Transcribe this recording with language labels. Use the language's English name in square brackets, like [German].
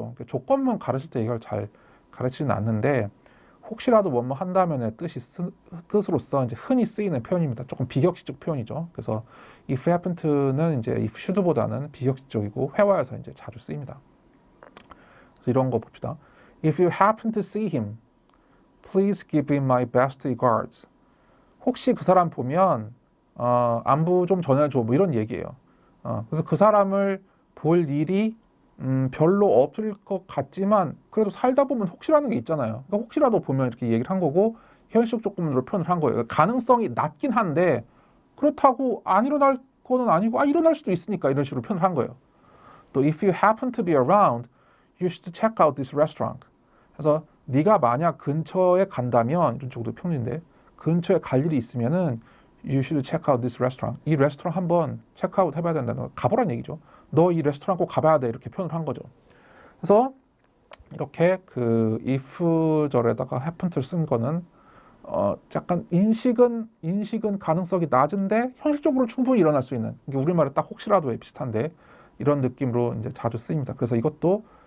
[Korean] 그러니까 조건문 가르칠 때 이걸 잘 가르치지는 않는데 혹시라도 뭐뭐 한다면의 뜻으로서 이제 흔히 쓰이는 표현입니다. 조금 비격식적 표현이죠. 그래서 if happen to는 이제 if should보다는 비격식적이고 회화에서 이제 자주 쓰입니다. 그래서 이런 거 봅시다. [English] If you happen to see him, please give him my best regards. [Korean] 혹시 그 사람 보면 안부 좀 전해줘 뭐 이런 얘기예요. 그래서 그 사람을 볼 일이 별로 없을 것 같지만 그래도 살다 보면 혹시라는 게 있잖아요. 그러니까 혹시라도 보면 이렇게 얘기를 한 거고 현실적 조건으로 표현을 한 거예요. 가능성이 낮긴 한데 그렇다고 안 일어날 거는 아니고 일어날 수도 있으니까 이런 식으로 표현을 한 거예요. 또 [English] if you happen to be around, you should check out this restaurant. [Korean] 그래서 네가 만약 근처에 간다면 이런 쪽도 표현인데 근처에 갈 일이 있으면은 [English] you should check out this restaurant. [Korean] 이 레스토랑 한번 체크아웃 해봐야 된다는 가보란 얘기죠. 너 이 레스토랑 꼭 가봐야 돼 이렇게 표현을 한 거죠. 그래서 이렇게 그 if절에다가 happen to를 쓴 거는 약간 인식은 가능성이 낮은데 현실적으로 충분히 일어날 수 있는, 이게 우리말에 딱 혹시라도에 비슷한데 이런 느낌으로 이제 자주 쓰입니다. 그래서 이것도